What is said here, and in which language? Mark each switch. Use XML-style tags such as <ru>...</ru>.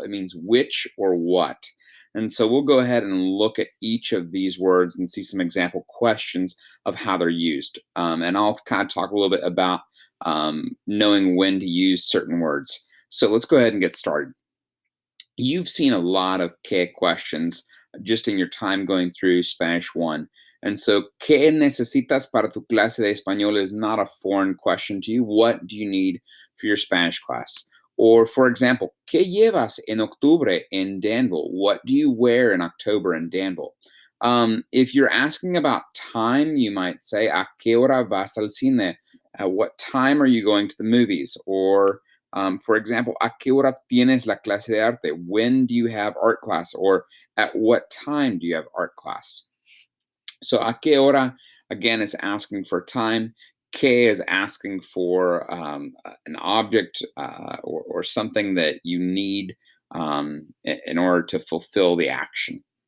<en>It means which or what. And so we'll go ahead and look at each of these words and see some example questions of how they're used. And I'll kind of talk a little bit about knowing when to use certain words. So let's go ahead and get started. You've seen a lot of ¿qué questions just in your time going through Spanish 1. And so,</en> <es>¿qué necesitas para tu clase de español</es> <en>is not a foreign question to you. What do you need for your Spanish class? Or, for example,</en> <es>¿qué llevas en octubre en Danville?</es> <en>What do you wear in October in Danville? If you're asking about time, you might say,</en> <es>¿a qué hora vas al cine?</es> <en>At what time are you going to the movies? Or, for example,</en> <es>¿a qué hora tienes la clase de arte?</es> <en>When do you have art class? Or at what time do you have art class? So,</en> <es>¿a qué hora,</es> <en>again, is asking for time. Que is asking for an object or something that you need in order to fulfill the action.</en>